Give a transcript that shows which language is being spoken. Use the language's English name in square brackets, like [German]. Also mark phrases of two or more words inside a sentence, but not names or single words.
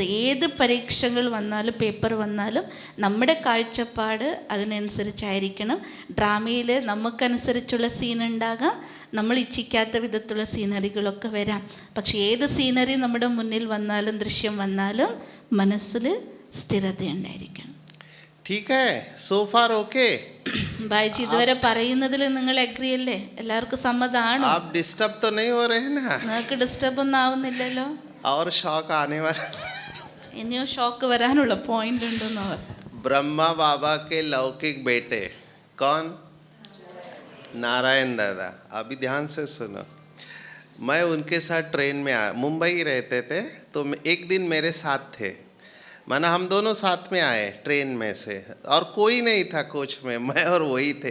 [Malayalam] ഏത് പരീക്ഷകൾ വന്നാലും പേപ്പർ വന്നാലും നമ്മുടെ കാഴ്ചപ്പാട് അതിനനുസരിച്ചായിരിക്കണം. ഡ്രാമയിൽ നമുക്കനുസരിച്ചുള്ള സീൻ ഉണ്ടാകാം, നമ്മൾ ഇച്ഛിക്കാത്ത വിധത്തിലുള്ള സീനറികളൊക്കെ വരാം. പക്ഷേ ഏത് സീനറി നമ്മുടെ മുന്നിൽ വന്നാലും ദൃശ്യം വന്നാലും മനസ്സിൽ സ്ഥിരത ഉണ്ടായിരിക്കണം. [Hindi] ठीक है, [English] so far okay. [Malayalam] ബായിജി ഇതുവരെ പറയുന്നതിൽ നിങ്ങൾ അഗ്രി അല്ലേ? എല്ലാവർക്കും സമ്മതമാണോ? [Hindi] आप डिस्टर्ब तो नहीं हो रहे ना? [Malayalam] നിങ്ങൾക്ക് ഡിസ്റ്റർബ് ഒന്നും ആവുന്നില്ലല്ലോ? [Hindi] और शौक आने वाला. [Malayalam] ഇനിയും ഷോക്ക് വരാനുള്ള പോയിന്റ് ഉണ്ടെന്ന് അവർ. [Hindi] ब्रह्मा बाबा के लौकिक बेटे कौन? नारायण दादा. अभी ध्यान से सुनो. मैं उनके साथ ट्रेन में आया, मुंबई रहते थे, तो एक दिन मेरे साथ थे. माना हम दोनों साथ में आए ट्रेन में से, और कोई नहीं था कोच में, मैं और वही थे.